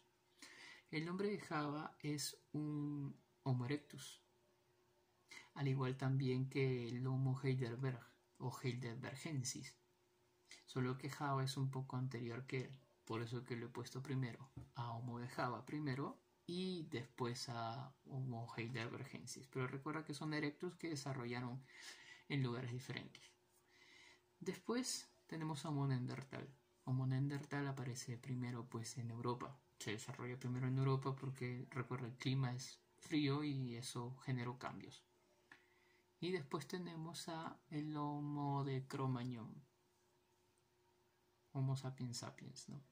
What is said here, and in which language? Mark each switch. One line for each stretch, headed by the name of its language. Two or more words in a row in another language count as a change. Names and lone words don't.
Spanish: El hombre de Java es un Homo erectus, al igual también que el Homo heidelberg o heidelbergensis, solo que Java es un poco anterior que él, por eso que lo he puesto primero a Homo de Java primero y después a Homo heidelbergensis, pero recuerda que son erectus que desarrollaron en lugares diferentes. Después tenemos a Homo neandertal. Homo neandertal aparece primero pues en Europa, se desarrolla primero en Europa porque recuerda el clima es frío y eso generó cambios. Y después tenemos a el Homo de Cro-Magnon, Homo sapiens sapiens, ¿no?